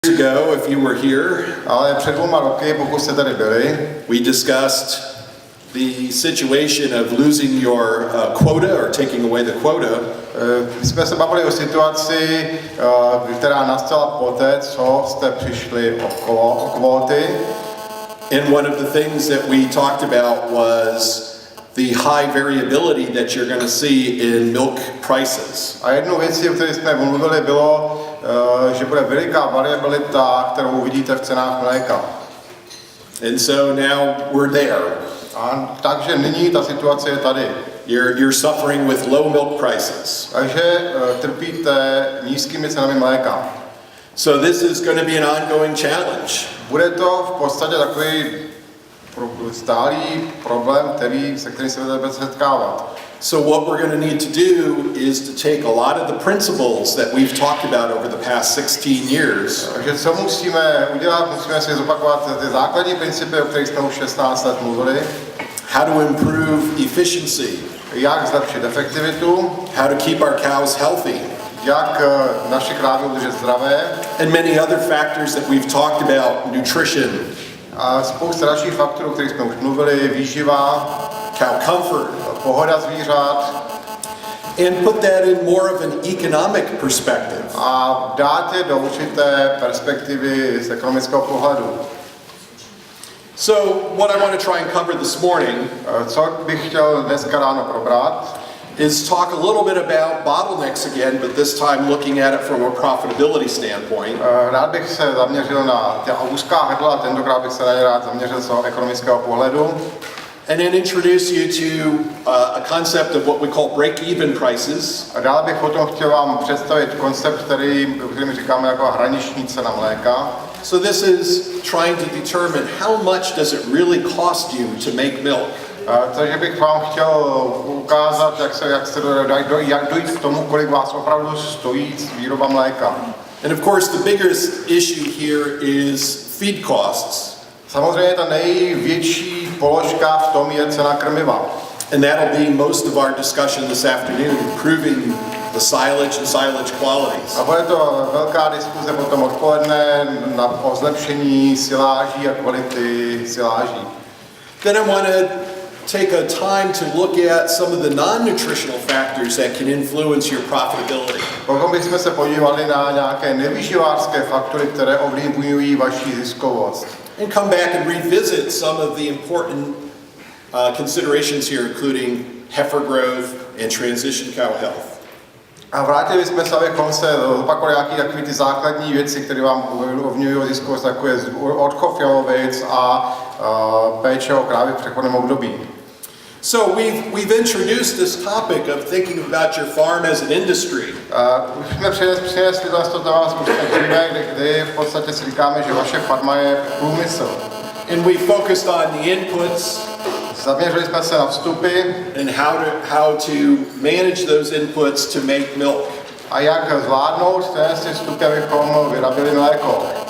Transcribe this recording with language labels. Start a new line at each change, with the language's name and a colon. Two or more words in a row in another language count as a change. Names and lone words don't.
English: Ago, if you were here,
Czech: Ale před 2 roky, pokud jste tady byli,
English: we discussed the situation of losing your quota or taking away the quota.
Czech: My jsme se bavili o situaci, která nastala poté, co jste přišli o kvóty.
English: And one of the things that we talked about was the high variability that you're going to see in milk prices.
Czech: A jednou věcí, o které jsme mluvili, bylo, že bude veliká variabilita, kterou uvidíte v cenách mléka.
English: And so now we're there.
Czech: A takže nyní ta situace je tady.
English: You're suffering with low milk prices.
Czech: Takže trpíte nízkými cenami mléka.
English: So this is going to be an ongoing challenge.
Czech: Bude to v podstatě takový stálý problém, se kterým se budete setkávat.
English: So what we're going to need to do is to take a lot of the principles that we've talked about over the past 16 years.
Czech: Takže co musíme udělat? Musíme si zopakovat ty základní principy, o kterých jsme už 16 let mluvili.
English: How to improve efficiency.
Czech: Jak zlepšit efektivitu.
English: How to keep our cows healthy.
Czech: Jak naše krávy udržet zdravé.
English: And many other factors that we've talked about, nutrition.
Czech: A spousta dalších faktorů, o kterých jsme už mluvili, výživa,
English: cow comfort,
Czech: pohoda zvířat.
English: And put that in more of an economic perspective.
Czech: A dát je do určité perspektivy z ekonomického pohledu.
English: So what I want to try and cover this morning,
Czech: co bych chtěl dneska ráno probrat,
English: is talk a little bit about bottlenecks again, but this time looking at it from a profitability standpoint.
Czech: Rád bych se zaměřil na ta úzká hrdla, tentokrát bych se na ně rád zaměřil z ekonomického pohledu.
English: And then introduce you to a concept of what we call break-even prices.
Czech: A dále bych potom chtěl vám představit koncept, který říkáme jako hraniční cena mléka.
English: So this is trying to determine how much does it really cost you to make milk.
Czech: Takže bych vám chtěl ukázat, jak dojít k tomu, kolik vás opravdu stojí výroba mléka.
English: And of course the biggest issue here is feed costs.
Czech: Samozřejmě ta největší položka v tom je cena krmiva.
English: And that'll be most of our discussion this afternoon, improving the silage and silage qualities.
Czech: A bude to velká diskuze potom odpoledne o zlepšení siláží a kvality siláží.
English: Then I want to take a time to look at some of the non-nutritional factors that can influence your profitability.
Czech: Potom bychom se podívali na nějaké nevýživářské faktory, které ovlivňují vaši ziskovost.
English: And come back and revisit some of the important considerations here, including heifer growth and transition cow health.
Czech: A vrátili jsme se, abychom se opakovali nějaké ty základní věci, které vám ovlivňují ziskovost, jako je odchov jalovic a péče o krávy v přechodném období.
English: So we've introduced this topic of thinking about your farm as an industry.
Czech: Už jsme přinesli to téma dříve, kdy v podstatě si říkáme, že vaše farma je průmysl.
English: And we focused on the inputs.
Czech: Zaměřili jsme se na vstupy.
English: And how to manage those inputs to make milk.
Czech: A jak zvládnout ty vstupy, abychom vyrobili mléko.